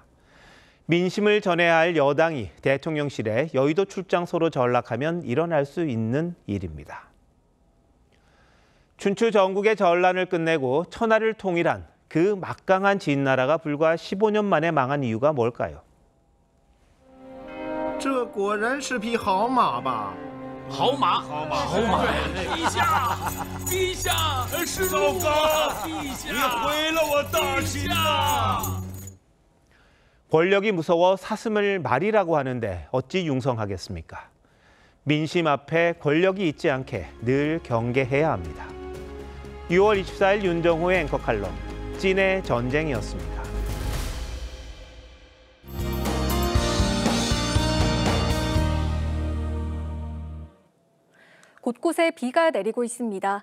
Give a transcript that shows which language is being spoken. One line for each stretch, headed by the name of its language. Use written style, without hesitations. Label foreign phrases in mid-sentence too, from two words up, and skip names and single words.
Korean: 민심을 전해야 할 여당이 대통령실에 여의도 출장소로 전락하면 일어날 수 있는 일입니다. 춘추 전국의 전란을 끝내고 천하를 통일한 그 막강한 진나라가 불과 15년 만에 망한 이유가 뭘까요?
Chinese: 这果然是匹好马吧？好马，好马，好马！陛下，陛下，是老高，陛下，你毁了我大秦呐！
Korean: 권력이 무서워 사슴을 말이라고 하는데 어찌 융성하겠습니까? 민심 앞에 권력이 있지 않게 늘 경계해야 합니다. 6월 24일 윤정호의 앵커 칼럼, 찐의 전쟁이었습니다. 곳곳에 비가 내리고 있습니다.